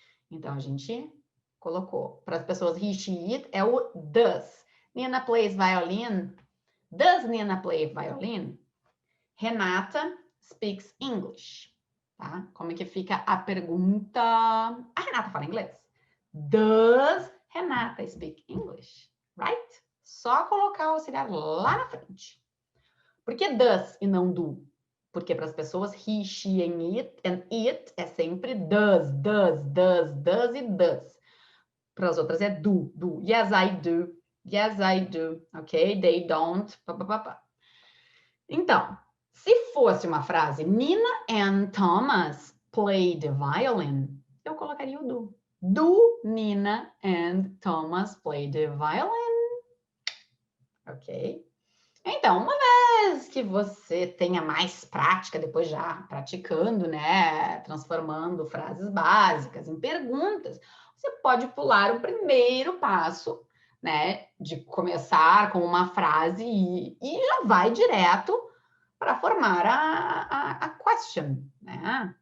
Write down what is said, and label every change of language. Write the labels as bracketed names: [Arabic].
[Portuguese] Então, a gente colocou. Para as pessoas he, she, it, é o does. [English] Nina plays violin. Does Nina play violin? Renata speaks English. [Portuguese] Tá? Como é que fica a pergunta? A Renata fala inglês. [English] Does Renata speak English? Right? [Portuguese] Só colocar o auxiliar lá na frente. Por que does e não do? Porque para as pessoas he, she and it é sempre does e does. Para as outras é do. [English] Yes, I do. Yes, I do. Ok? They don't. Pá, pá, pá, pá. [Portuguese] Então, se fosse uma frase [English] Nina and Thomas play the violin, [Portuguese] eu colocaria o do. [English] Do Nina and Thomas play the violin? Ok? [Portuguese] Então, uma vez que você tenha mais prática, depois já praticando, né, transformando frases básicas em perguntas, você pode pular o primeiro passo, né, de começar com uma frase e já vai direto para formar a question, né?